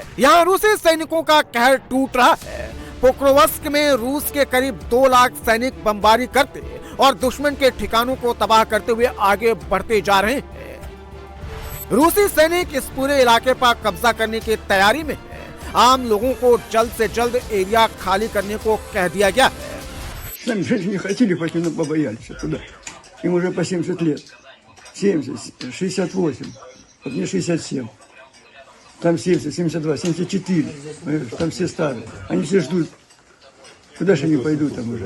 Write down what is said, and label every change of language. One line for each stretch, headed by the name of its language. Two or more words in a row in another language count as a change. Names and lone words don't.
Hindi: यहाँ रूसी सैनिकों का कहर टूट रहा है। पोक्रोवस्क में रूस के करीब 2 लाख सैनिक बमबारी करते और दुश्मन के ठिकानों को तबाह करते हुए आगे बढ़ते जा रहे हैं। रूसी सैनिक इस पूरे इलाके पर कब्जा करने की तैयारी में है। आम लोगों को जल्द से जल्द एरिया खाली करने को कह दिया गया है।
Russian: Не хотели пойти, но побоялись туда. Им уже по 70 лет. 70, 68. Вот мне 67. Там 70, 72, 74. Там все старые. Они все ждут. Куда же они пойдут там уже?